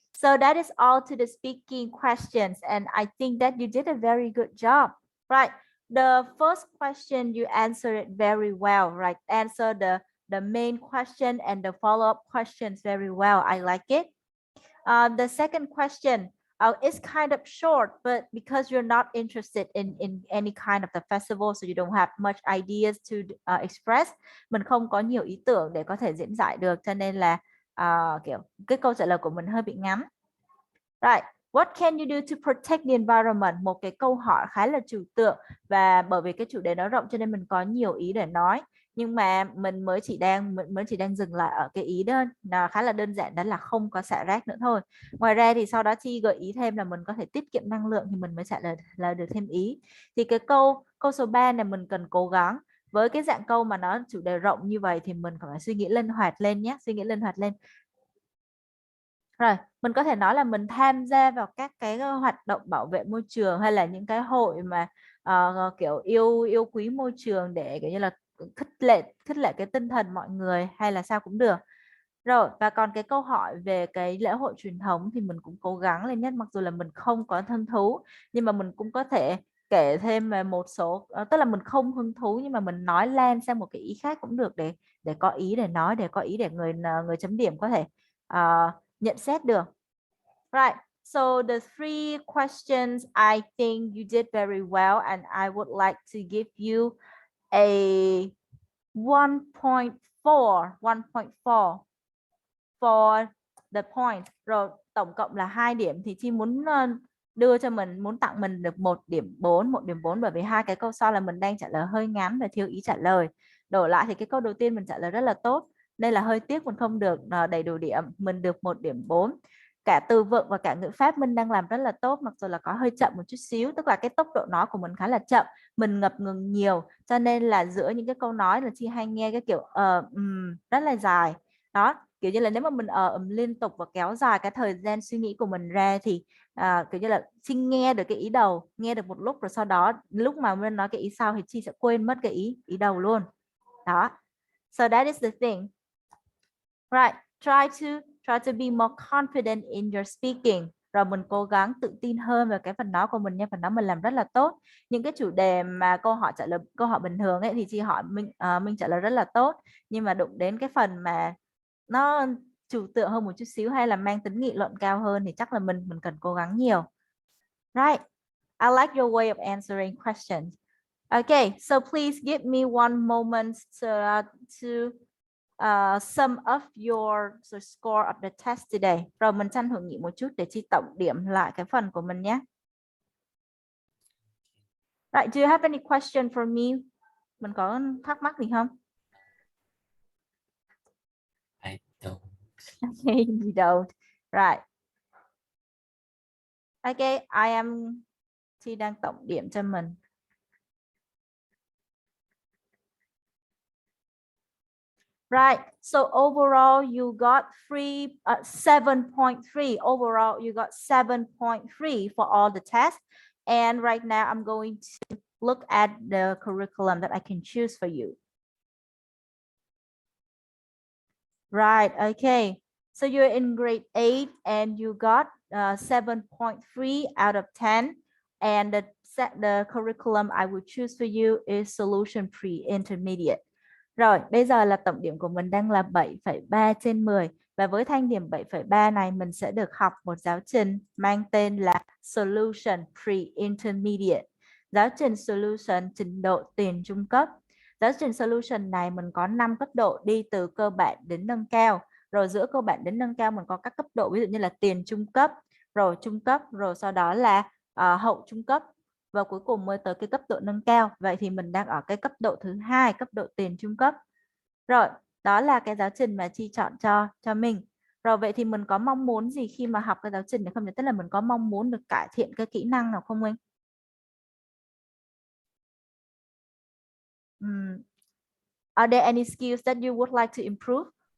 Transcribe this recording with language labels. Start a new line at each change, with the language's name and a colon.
English: So that is all to the speaking questions, and I think that you did a very good job. Right. The first question you answered it very well. Right. Answer the main question and the follow-up questions very well. I like it. The second question, It's kind of short, but because you're not interested in any kind of the festival, so you don't have much ideas to express,
Vietnamese: mình không có nhiều ý tưởng để có thể diễn giải được, cho nên là kiểu cái câu trả lời của mình hơi bị ngắn.
English: Right. What can you do to protect the environment?
Vietnamese: Một cái câu hỏi khá là trừu tượng, và bởi vì cái chủ đề nó rộng cho nên mình có nhiều ý để nói, nhưng mà mình mới chỉ đang dừng lại ở cái ý đó là khá là đơn giản, đó là không có xả rác nữa thôi. Ngoài ra thì sau đó Chi gợi ý thêm là mình có thể tiết kiệm năng lượng, thì mình mới trả lời được thêm ý. Thì cái câu số 3 này mình cần cố gắng, với cái dạng câu mà nó chủ đề rộng như vậy thì mình phải suy nghĩ linh hoạt lên nhé, suy nghĩ linh hoạt lên. Rồi, mình có thể nói là mình tham gia vào các cái hoạt động bảo vệ môi trường, hay là những cái hội mà kiểu yêu quý môi trường, để kiểu như là khích lệ cái tinh thần mọi người, hay là sao cũng được. Rồi, và còn cái câu hỏi về cái lễ hội truyền thống thì mình cũng cố gắng lên nhất, mặc dù là mình không có hứng thú, nhưng mà mình cũng có thể kể thêm về một số, tức là mình không hứng thú nhưng mà mình nói lan sang một cái ý khác cũng được, để có ý để nói, để có ý để người chấm điểm có thể nhận xét được.
English: Right. So the 3 questions, I think you did very well, and I would like to give you a 1.4 for the point.
Vietnamese: Rồi tổng cộng là 2 điểm, thì Chi muốn muốn tặng mình được 1 điểm 4, bởi vì hai cái câu sau là mình đang trả lời hơi ngắn và thiếu ý trả lời. Đổi lại thì cái câu đầu tiên mình trả lời rất là tốt, nên là hơi tiếc mình không được đầy đủ điểm, mình được 1 điểm 4. Cả từ vựng và cả ngữ pháp mình đang làm rất là tốt, mặc dù là có hơi chậm một chút xíu, tức là cái tốc độ nói của mình khá là chậm, mình ngập ngừng nhiều, cho nên là giữa những cái câu nói là Chi hay nghe cái kiểu rất là dài. Đó, kiểu như là nếu mà mình liên tục và kéo dài cái thời gian suy nghĩ của mình ra thì kiểu như là Chi nghe được cái ý đầu, nghe được một lúc, rồi sau đó lúc mà mình nói cái ý sau thì Chi sẽ quên mất cái ý đầu luôn.
English: Đó. So that is the thing. Right. Try to be more confident in your speaking.
Vietnamese: Rồi mình cố gắng tự tin hơn về cái phần nói của mình nha, phần nói mình làm rất là tốt. Những cái chủ đề mà câu hỏi bình thường ấy thì Chi hỏi mình trả lời rất là tốt, nhưng mà đụng đến cái phần mà nó trừu tượng hơn một chút xíu, hay là mang tính nghị luận cao hơn, thì chắc là mình cần cố gắng nhiều.
English: Right. I like your way of answering questions. Okay, so please give me one moment to sum up your score of the test today.
Vietnamese: Rồi mình tranh thủ nghỉ một chút để Chi tổng điểm lại cái phần của mình nhé.
English: Right, do you have any question for me?
Vietnamese: Mình có thắc mắc gì không?
English: I don't. Okay, you don't. Right.
Vietnamese: Okay, Chi đang tổng điểm cho mình.
English: Right. So overall, you got 7.3. Overall, you got 7.3 for all the tests. And right now, I'm going to look at the curriculum that I can choose for you. Right. Okay. So you're in grade 8 and you got 7.3 out of 10. And the curriculum I would choose for you is Solution Pre-Intermediate.
Vietnamese: Rồi, bây giờ là tổng điểm của mình đang là 7,3 trên 10. Và với thanh điểm 7,3 này, mình sẽ được học một giáo trình mang tên là Solution Pre-Intermediate. Giáo trình Solution trình độ tiền trung cấp. Giáo trình Solution này mình có 5 cấp độ đi từ cơ bản đến nâng cao. Rồi giữa cơ bản đến nâng cao mình có các cấp độ, ví dụ như là tiền trung cấp, rồi sau đó là hậu trung cấp, và cuối cùng mới tới cái cấp độ nâng cao. Vậy thì mình đang ở cái cấp độ thứ 2, cấp độ tiền trung cấp. Rồi, đó là cái giáo trình mà Chi chọn cho mình. Rồi vậy thì mình có mong muốn gì khi mà học cái giáo trình này không? Tức là mình có mong muốn được cải thiện cái kỹ năng nào không Minh?
English: Are there any skills that you would like to improve?